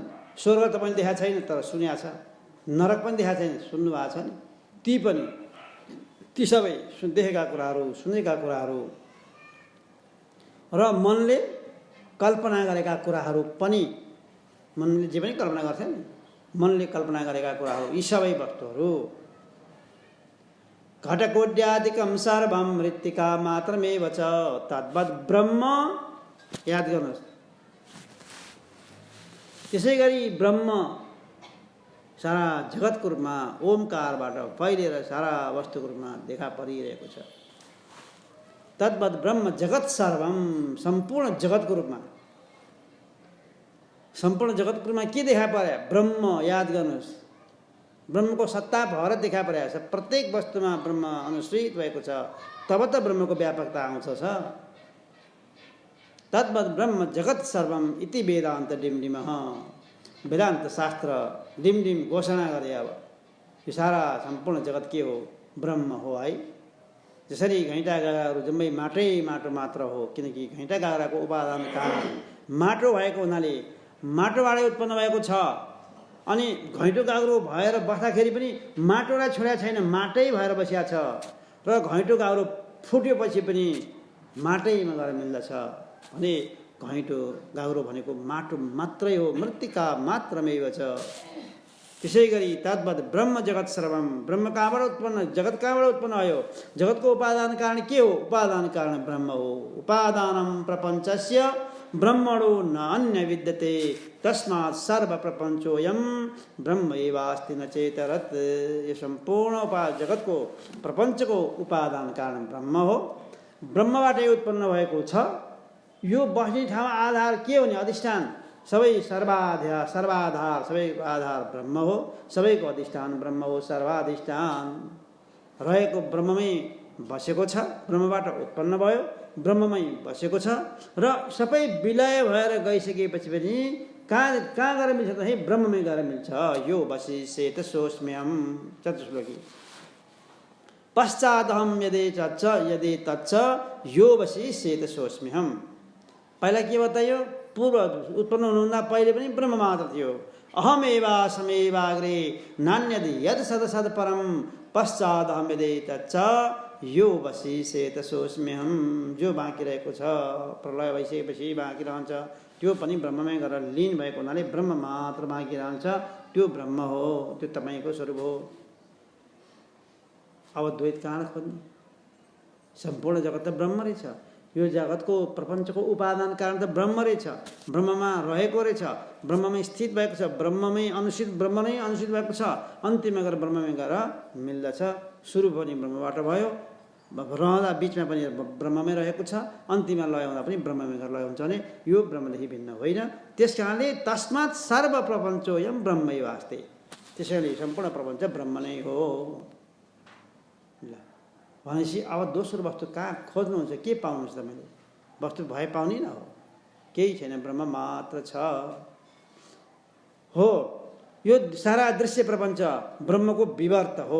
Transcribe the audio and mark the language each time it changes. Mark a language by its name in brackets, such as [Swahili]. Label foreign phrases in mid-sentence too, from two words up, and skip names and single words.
[Nepali] स्वर्ग तपाईँले देखाएको छैन तर सुनेको छ, नरक पनि देखाएको छैन सुन्नु भएको छ नि। ती सबै देखेका कुराहरू, सुनेका कुराहरू र मनले कल्पना गरेका कुराहरू पनि, मनले जे पनि कल्पना गर्छ नि, मनले कल्पना गरेका कुराहरू, यी सबै वस्तुहरू [Sanskrit] घटकोड्यादिकम सर्वम मृत्तिका मात्रमेव च तद्वद् ब्रह्म। [Nepali] याद गर्नुहोस्। त्यसै गरी ब्रह्म सारा जगतको रूपमा ओमकारबाट फैलिएर सारा वस्तुको रूपमा देखा परिरहेको छ। [Sanskrit] तद्वद् ब्रह्म जगत सर्वम, [Nepali] सम्पूर्ण जगतको रूपमा, सम्पूर्ण जगतको रूपमा के देखा पर्यो? ब्रह्म। याद गर्नुहोस्, ब्रह्मको सत्ता भएर देखा परेको छ। प्रत्येक वस्तुमा ब्रह्म अनुश्रित भएको छ, तब त ब्रह्मको व्यापकता आउँछ। [Sanskrit] तद्वद् ब्रह्म जगत सर्वम इति वेदान्त डिमडिमः। [Nepali] वेदान्त शास्त्र डिमडिम घोषणा गरे। अब यो सारा सम्पूर्ण जगत के हो? ब्रह्म हो है। जसरी घैँटा गाग्राहरू जम्मै माटो मात्र हो, किनकि घैँटा गाग्राको उपादान कारण माटो भएको हुनाले माटोबाटै उत्पन्न भएको छ। अनि घैँटो गाग्रो भएर बस्दाखेरि पनि माटोलाई छोडेको छैन, माटै भएर बसिया छ। र घैँटो गाग्रो फुट्योपछि पनि माटैमा गएर मिल्दछ भने घैँटो गाउरो भनेको माटो मात्रै हो, [Sanskrit] मृत्तिका मात्रमेव [Nepali] छ। त्यसै गरी [Sanskrit] तद्वत् ब्रह्म जगत सर्वम, [Nepali] ब्रह्म कहाँबाट उत्पन्न, जगत कहाँबाट उत्पन्न भयो? जगतको उपादान कारण के हो? उपादान कारण ब्रह्म हो। [Sanskrit] उपादानम प्रपञ्चस्य ब्रह्मणो न अन्य विद्यते तस्मात् सर्व प्रपञ्चोऽयं ब्रह्म एवास्ति न चेतरत्। [Nepali] यो सम्पूर्ण जगतको प्रपञ्चको उपादान कारण ब्रह्म हो, ब्रह्मबाटै उत्पन्न भएको छ। यो बस्ने ठाउँ आधार के हो नि? अधिष्ठान। सबै सर्वाधार सबैको आधार ब्रह्म हो, सबैको अधिष्ठान ब्रह्म हो। सर्वाधिष्ठान रहेको ब्रह्ममै बसेको छ, ब्रह्मबाट उत्पन्न भयो, ब्रह्ममै बसेको छ र सबै विलय भएर गइसकेपछि पनि कहाँ गएर मिल्छ त? ब्रह्ममै गएर मिल्छ। [Sanskrit] यो वसिष्येत सोऽस्म्यहम्, [Nepali] चतुश्लोकी। [Sanskrit] पश्चादहं यदि तच्च यो वसिष्येत सोऽस्म्यहम्। [Nepali] पहिला के बतायो? पूर्व उत्पन्न हुनुभन्दा पहिले पनि ब्रह्म मात्र थियो। [Sanskrit] अहमेवासमेवाग्रे नान्यदि यद सदसद परम पश्चादहं यदि तच्च यो वसिष्येत सोऽस्म्यहम्। [Nepali] जो बाँकी रहेको छ, प्रलय भइसकेपछि बाँकी रहन्छ, त्यो पनि ब्रह्ममै गएर लीन भएको हुनाले ब्रह्म मात्र बाँकी रहन्छ। त्यो ब्रह्म हो, त्यो तपाईँको स्वरूप हो। अब द्वैत कहाँ खोज्ने? सम्पूर्ण जगत त ब्रह्म रहेछ। यो जगतको प्रपञ्चको उपादान कारण त ब्रह्म रहेछ, ब्रह्ममा रहेको रहेछ, ब्रह्ममै स्थित भएको छ, ब्रह्ममै अनुसित, ब्रह्म नै अनुसित भएको छ। अन्तिममा गएर ब्रह्ममै गएर मिल्दछ। सुरु पनि ब्रह्मबाट भयो, रहँदा बिचमा पनि ब्रह्ममै रहेको छ, अन्तिममा लय हुँदा पनि ब्रह्ममै गएर लय हुन्छ भने यो ब्रह्मदेखि भिन्न होइन। त्यस कारणले [Sanskrit] तस्मात् सर्व प्रपञ्चोऽयं ब्रह्मैवास्ति। [Nepali] त्यसैले सम्पूर्ण प्रपञ्च ब्रह्म नै हो। भनेपछि अब दोस्रो वस्तु कहाँ खोज्नुहुन्छ? के पाउनुहुन्छ तपाईँले? वस्तु भए पाउने न हो, केही छैन, ब्रह्म मात्र छ हो। यो सारा दृश्य प्रपञ्च ब्रह्मको विवर्त हो।